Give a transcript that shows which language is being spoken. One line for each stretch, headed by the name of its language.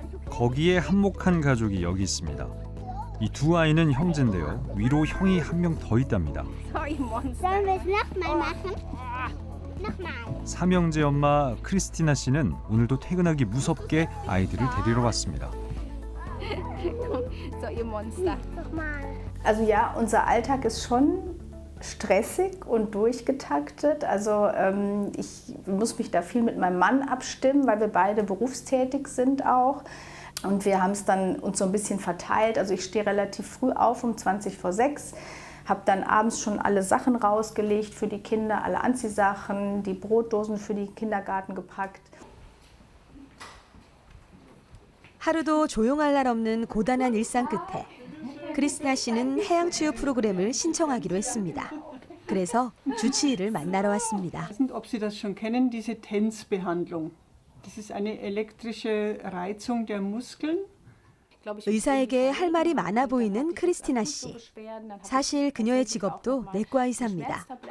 Korean: 거기에 한몫한 가족이 여기 있습니다. 이 두 아이는 형제인데요. 위로 형이 한 명 더 있답니다. 삼형제 엄마 크리스티나 씨는 오늘도 퇴근하기 무섭게 아이들을 데리러 왔습니다.
German: Also ja, unser Alltag ist schon stressig und durchgetaktet. Also ich muss mich da viel mit meinem Mann abstimmen, weil wir beide berufstätig sind auch. Und wir haben es dann uns so ein bisschen verteilt. Also ich stehe relativ früh auf, um 5:20, habe dann abends schon alle Sachen rausgelegt für die Kinder, alle Anziehsachen, die Brotdosen für den Kindergarten gepackt.
Korean: 하루도 조용할 날 없는 고단한 일상 끝에 크리스티나 씨는 해양치유 프로그램을 신청하기로 했습니다. 그래서 주치의를 만나러 왔습니다.
German: Ob Sie das schon kennen, diese TENS-Behandlung. Das ist eine elektrische Reizung der Muskeln.
Korean: 의사에게 할 말이 많아 보이는 크리스티나 씨. 사실 그녀의 직업도 내과 의사입니다.